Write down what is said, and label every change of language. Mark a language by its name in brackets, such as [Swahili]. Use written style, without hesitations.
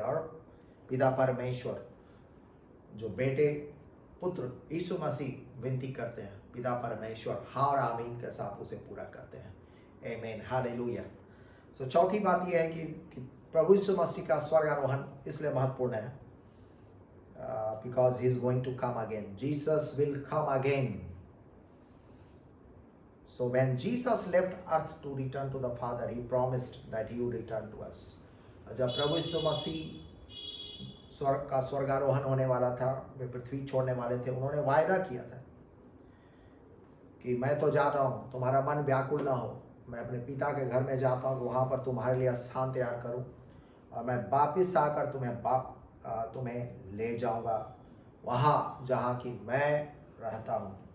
[Hindi] और पिता परमेश्वर जो बेटे पुत्र यीशु मसीह विनती करते हैं, पिता परमेश्वर हाँ और आमीन के साथ उसे पूरा करते हैं। आमीन। हालेलुया। सो चौथी बात यह है कि प्रभु यीशु मसीह का स्वर्गारोहण इसलिए महत्वपूर्ण है [English] because he is going to come again. Jesus will come again. So when Jesus left earth to return to the Father, he promised that he would return to us. [Hindi] जब प्रभु यीशु मसीह का स्वर्गारोहण होने वाला था, वे पृथ्वी छोड़ने वाले थे, उन्होंने वायदा किया था कि मैं तो जा रहा हूँ, तुम्हारा मन व्याकुल ना हो, मैं अपने पिता के घर में जाता हूँ, वहाँ पर तुम्हारे लिए स्थान तैयार करूँ और मैं वापिस आकर तुम्हें ले जाऊँगा वहाँ जहाँ की मैं रहता हूँ।